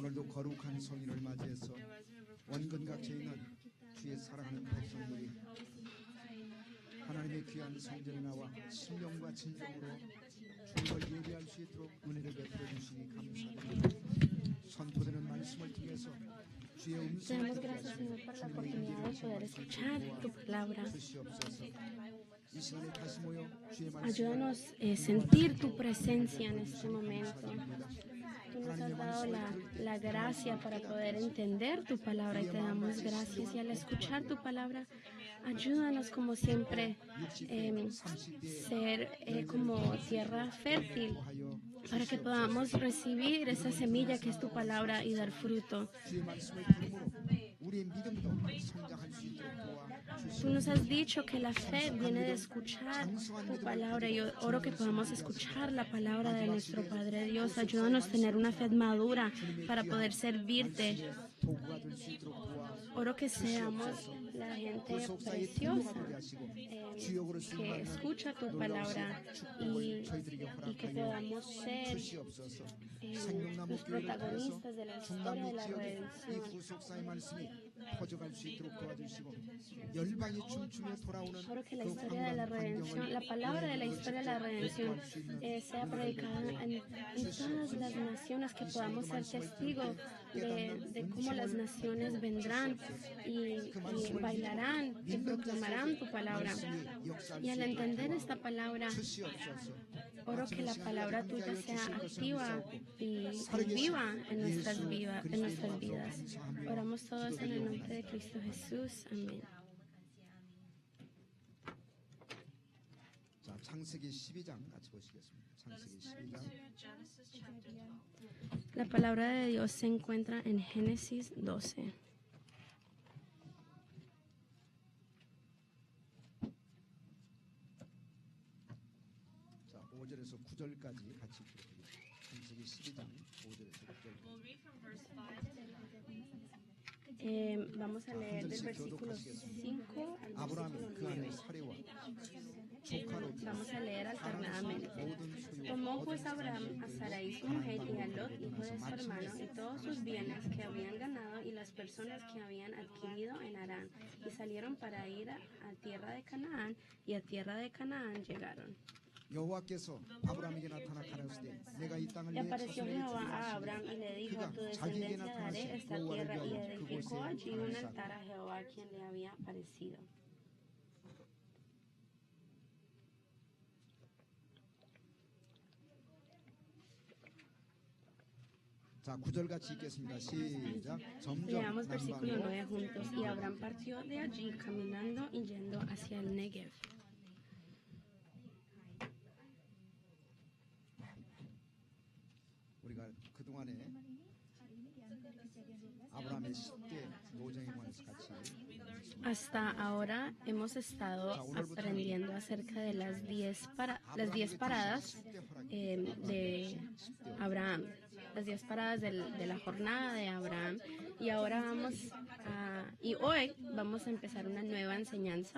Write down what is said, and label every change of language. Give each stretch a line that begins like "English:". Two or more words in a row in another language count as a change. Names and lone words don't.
Korean: 거룩한 성인을 맞이해서 원근각지에 있는 주의 사랑하는 백성들이 하나님의 귀한 성전에 나와 신령과 진정으로 주님을 예배할 수 있도록 은혜를 베풀어 주시기 감사드립니다. 선포되는 말씀을 통해서 주의 음성을
Spanish: Te damos gracias, Señor, por la oportunidad de poder escuchar tu palabra.
Korean: 주시옵소서. 이 시간에 다시 모여 주의 말씀을
Spanish: Ayúdanos a sentir tu presencia en este momento. Tú nos has dado la gracia para poder entender tu palabra y te damos gracias. Y al escuchar tu palabra, ayúdanos como siempre ser como tierra fértil para que podamos recibir esa semilla que es tu palabra y dar fruto.
Korean: 주의 말씀을 들음으로 우리의 믿음도 성장할 수 있도록 도와주시옵소서.
Spanish: Tú nos has dicho que la fe viene de escuchar tu palabra y yo oro que podamos escuchar la palabra de nuestro Padre Dios. Ayúdanos a tener una fe madura para poder servirte.
Korean: 도구가 될 수 있도록
Spanish: Oro que seamos la gente preciosa que escucha tu palabra y que podamos ser los protagonistas de la historia de la
Korean: 이
Spanish: redención.
Korean: 후속사의 말씀이 퍼져갈 수 있도록 도와주시고 열방이 춤추며 돌아오는
Spanish: Oro que la historia de la redención, la palabra de la historia de la redención sea predicada en todas las naciones, que podamos ser testigos de cómo las naciones vendrán y bailarán y proclamarán tu palabra. Y al entender esta palabra, oro que la palabra tuya sea activa y viva en nuestras vidas. Oramos todos en el nombre de Cristo Jesús. Amén.
Korean: 자, 창세기 12장 같이 보시겠습니다. 창세기 12장
Spanish: La palabra de Dios se encuentra en Génesis 12.
Korean: 자, 5절에서 9절까지 같이 읽어보겠습니다. 창세기 12장 5절에서 9절까지.
Spanish: Vamos a leer del versículo 5 al
Korean: 아브라함이
Spanish: versículo
Korean: 그 아내
Spanish: 9.
Korean: 사레와 조카로
Spanish: Vamos a leer alternadamente.
Korean: 모든 소유
Spanish: Tomó pues Abraham a Sarai su mujer y a Lot, hijo de su hermano, y todos sus bienes que habían ganado y las personas que habían adquirido en Harán, y salieron para ir a tierra de Canaán, y a tierra de Canaán llegaron.
Korean: 여호와께서 아브라함에게 나타나 가라사대 내가 이 땅을
Spanish: Y
Korean: 내
Spanish: apareció
Korean: 자손에게
Spanish: Jehová
Korean: 주리라
Spanish: a Abraham y le dijo, a tu descendencia daré esta tierra, y edificó allí un altar a Jehová quien le había aparecido.
Korean: 자, 9절 같이 읽겠습니다. 시작. 점점
Spanish: Leamos versículo
Korean: 남방으로
Spanish: 9 juntos. Y Abraham partió de allí caminando y yendo hacia el Negev.
Korean: 우리가 그동안에 아브라함의 10대 노정에 관해서 같이
Spanish: Hasta ahora hemos estado aprendiendo acerca de las 10 paradas de Abraham, las 10 paradas de la jornada de Abraham. Y ahora hoy vamos a empezar una nueva enseñanza.